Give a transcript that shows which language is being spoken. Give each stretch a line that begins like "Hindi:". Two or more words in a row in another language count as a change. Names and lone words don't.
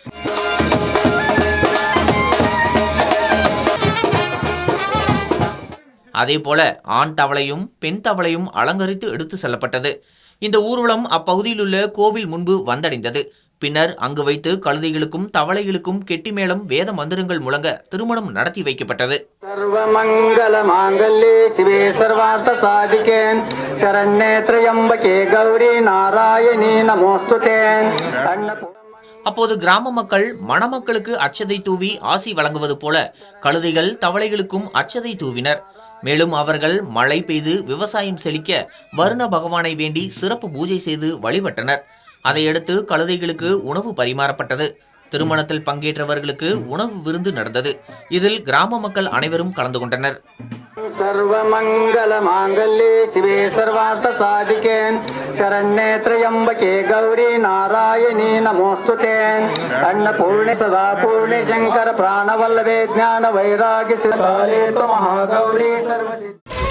Tamil: அதேபோல ஆண் தவளையும் பெண் தவளையும் அலங்கரித்து எடுத்து செல்லப்பட்டது. இந்த ஊர்வலம் அப்பகுதியில் உள்ள கோவில் முன்பு வந்தடைந்தது. பின்னர் அங்கு வைத்து கழுதைகளுக்கும் தவளைகளுக்கும் கெட்டிமேளம் வேத மந்திரங்கள் முழங்க திருமணம் நடத்தி வைக்கப்பட்டது.
Sanskrit: सर्वमंगल मांगल्ये शिवे सर्वार्थ साधिके शरण्ये त्र्यंबके गौरी नारायणी नमोस्तुते.
Tamil: அப்போது கிராம மக்கள் மணமக்களுக்கு அச்சதை தூவி ஆசி வழங்குவது போல கழுதைகள் தவளைகளுக்கும் அச்சதை தூவினர். மேலும் அவர்கள் மழை பெய்து விவசாயம் செழிக்க வருண பகவானை வேண்டி சிறப்பு பூஜை செய்து வழிபட்டனர். அதையடுத்து கழுதைகளுக்கு உணவு பரிமாறப்பட்டது. திருமணத்தில் பங்கேற்றவர்களுக்கு உணவு விருந்து நடந்தது. இதில் கிராம மக்கள் அனைவரும் கலந்து கொண்டனர்.
Sanskrit: सर्वमंगल मांगल्ये शिवे सर्वार्थ साधिके शरण्ये त्र्यंबके गौरी नारायणी नमोस्तुते. अन्नपूर्णे सदा पूर्णे शंकर प्राणवल्लभे ज्ञान वैराग्य सिद्धाले महागौरी सर्वसिद्धि.